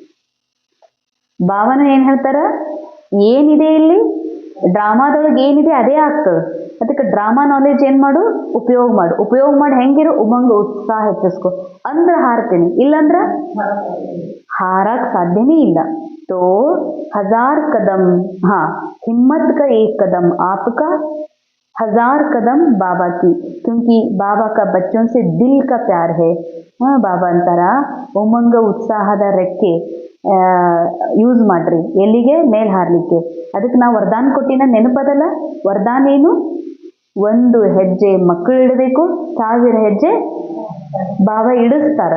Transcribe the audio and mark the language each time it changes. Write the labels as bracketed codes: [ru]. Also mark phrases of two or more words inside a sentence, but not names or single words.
[kn] ಭಾವನ ಏನ್ ಹೇಳ್ತಾರ, ಏನಿದೆ ಇಲ್ಲಿ ಡ್ರಾಮಾದೊಳಗೆ ಏನಿದೆ ಅದೇ ಆಗ್ತದೆ. ಅದಕ್ಕೆ [en] drama knowledge [kn] ಏನ್ ಮಾಡು, ಉಪಯೋಗ ಮಾಡು. ಉಪಯೋಗ ಮಾಡಿ ಹೆಂಗಿರು, ಉಮಂಗ ಉತ್ಸಾಹ ಹೆಚ್ಚಿಸ್ಕೊ. ಅಂದ್ರ ಹಾರ್ತೀನಿ, ಇಲ್ಲಂದ್ರ ಹಾರಕ್ ಸಾಧ್ಯನೇ ಇಲ್ಲ. [hi] तो 1000 कदम, हाँ, हिम्मत का एक कदम आपका, 1000 कदम बाबा की, क्योंकि बाबा का बच्चों से दिल का प्यार है. [kn] ಬಾಬಾ ಅಂತಾರ ಉಮಂಗ ಉತ್ಸಾಹದ ರೆಕ್ಕೆ ಯೂಸ್ ಮಾಡ್ರಿ ಎಲ್ಲಿಗೆ ಮೇಲ್ ಹಾರ್ಲಿಕ್ಕೆ. ಅದಕ್ಕೆ ನಾವು ವರದಾನ ಕೊಟ್ಟಿನ ನೆನಪದಲ್ಲ. ವರದಾನ ಏನು? 1 ಹೆಜ್ಜೆ ಮಕ್ಕಳು ಇಡಬೇಕು, 1000 ಹೆಜ್ಜೆ ಬಾಬಾ ಇಡಿಸ್ತಾರ.